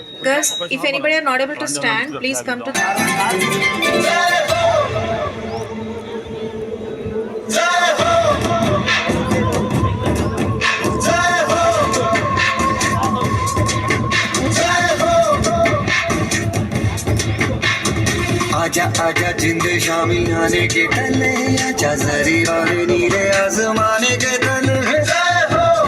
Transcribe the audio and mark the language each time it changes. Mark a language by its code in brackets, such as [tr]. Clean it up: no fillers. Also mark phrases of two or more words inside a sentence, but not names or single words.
[en] Girls, if anybody are not able to stand, please come to the [hi] आजा आजा जिंद शामी आने के तले आजा जरी वाले नीले आसमाने के तले जय हो